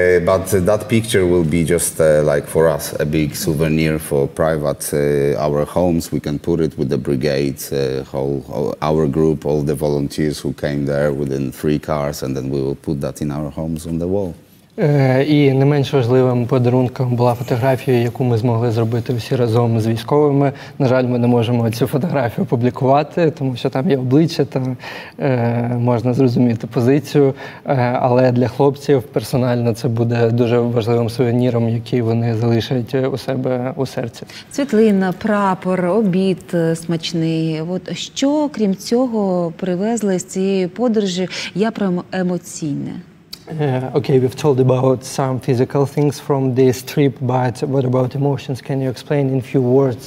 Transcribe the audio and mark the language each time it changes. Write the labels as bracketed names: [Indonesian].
[English] But that picture will be just like for us a big souvenir for private our homes. We can put it with the brigade, our group, all the volunteers who came there within 3 cars, and then we will put that in our homes on the wall. [Ukrainian] І не менш важливим подарунком була фотографія, яку ми змогли зробити всі разом з військовими. На жаль, ми не можемо цю фотографію публікувати, тому що там є обличчя, там можна зрозуміти позицію. Але для хлопців персонально це буде дуже важливим сувеніром, який вони залишать у себе у серці. Світлина, прапор, обід смачний. От що, крім цього, привезли з цієї подорожі? Я про емоційне. [English] Okay, we've told about some physical things from this trip, but what about emotions? Can you explain in few words